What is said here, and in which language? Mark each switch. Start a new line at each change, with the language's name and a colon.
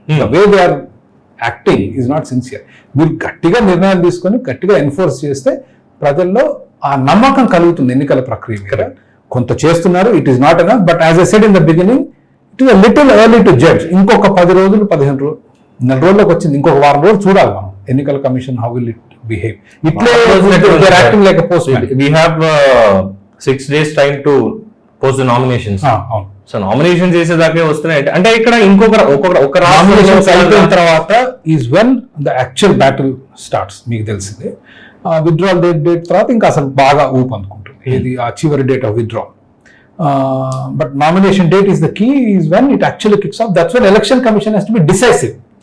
English: The way they are acting is not sincere.
Telugu: మీరు గట్టిగా నిర్ణయాలు తీసుకొని గట్టిగా ఎన్ఫోర్స్ చేస్తే ప్రజల్లో ఆ నమ్మకం కలుగుతుంది ఎన్నికల ప్రక్రియ మీద. కొంత చేస్తున్నారు,
English: It is not enough. But as I said in the beginning, it is little early to judge.
Telugu: ఇంకొక 10 రోజులు 15 రోజులు 4 రోజులకు వచ్చింది, ఇంకొక వారం రోజులు చూడాలి మనం ఎన్నికల commission
English: How will it behave. ఇట్లే acting like a postman. We have 6 days time to post the nominations.
Telugu: అవును. సో నామినేషన్ చేసేదాకే వస్తున్నాయి అంటే ఇక్కడ ఒక నామినేషన్స్ అయిపోయిన తర్వాత
English: Is when the actual battle starts.
Telugu: మీకు తెలిసిందే, విత్డ్రాల్ డేట్ తర్వాత ఇంకా అసలు బాగా ఊపు అందుకుంటుంది, ఇది ఆ చివరి
English: Date of withdrawal. But nomination date is the key, is when it actually kicks off. That's when election commission has to be decisive.